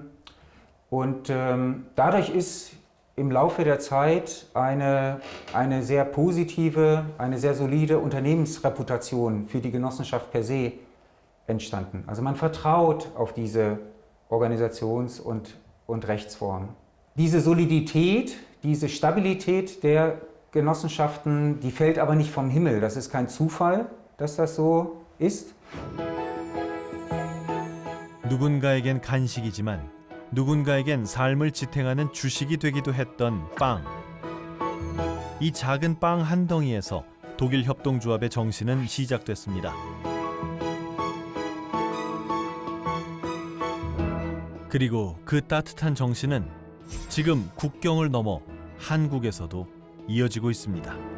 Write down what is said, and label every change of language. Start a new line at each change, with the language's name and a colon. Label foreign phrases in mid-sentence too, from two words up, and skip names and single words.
German: Und dadurch ist im Laufe der Zeit eine sehr positive, eine sehr solide Unternehmensreputation für die Genossenschaft
Latin: per se
German: entstanden. Also man vertraut auf diese Organisations- und Rechtsform. Diese Solidität, diese Stabilität der Genossenschaften, die fällt aber nicht vom Himmel. Das ist kein Zufall, dass das so ist.
Korean: 누군가에겐 간식이지만 누군가에겐 삶을 지탱하는 주식이 되기도 했던 빵. 이 작은 빵 한 덩이에서 독일 협동조합의 정신은 시작됐습니다. 그리고 그 따뜻한 정신은 지금 국경을 넘어 한국에서도 이어지고 있습니다.